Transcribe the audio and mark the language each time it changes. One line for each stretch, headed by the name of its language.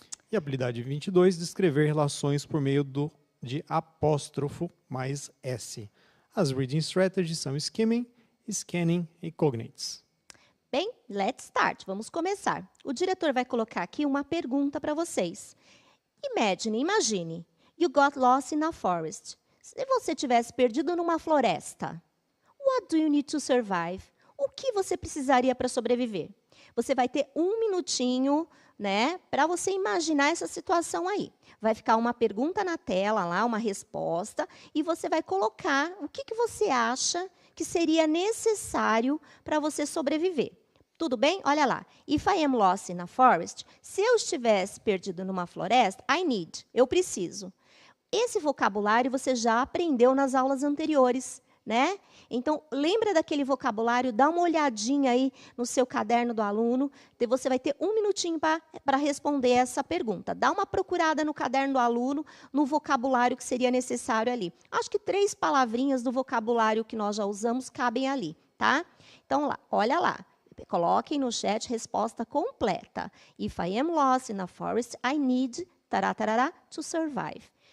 Portuguese: E habilidade 22, descrever relações por meio de apóstrofo mais S. As reading strategies são skimming, scanning e cognates. Bem,
English: let's start.
Portuguese: Vamos começar. O diretor vai colocar aqui uma pergunta para vocês.
English: Imagine, you got lost in a forest.
Portuguese: Se você tivesse perdido numa floresta,
English: what do you need to survive?
Portuguese: O que você precisaria para sobreviver? Você vai ter um minutinho, né, para você imaginar essa situação aí. Vai ficar uma pergunta na tela lá, uma resposta, e você vai colocar o que você acha que seria necessário para você sobreviver. Tudo bem? Olha lá.
English: If I am lost in a forest,
Portuguese: se eu estivesse perdido numa floresta,
English: I need,
Portuguese: eu preciso. Esse vocabulário você já aprendeu nas aulas anteriores, né? Então, lembra daquele vocabulário, dá uma olhadinha aí no seu caderno do aluno, você vai ter um minutinho para responder essa pergunta. Dá uma procurada no caderno do aluno, no vocabulário que seria necessário ali. Acho que 3 palavrinhas do vocabulário que nós já usamos cabem ali, tá? Então, olha lá. Coloquem no chat resposta completa.
English: If I am lost in a forest, I need to survive.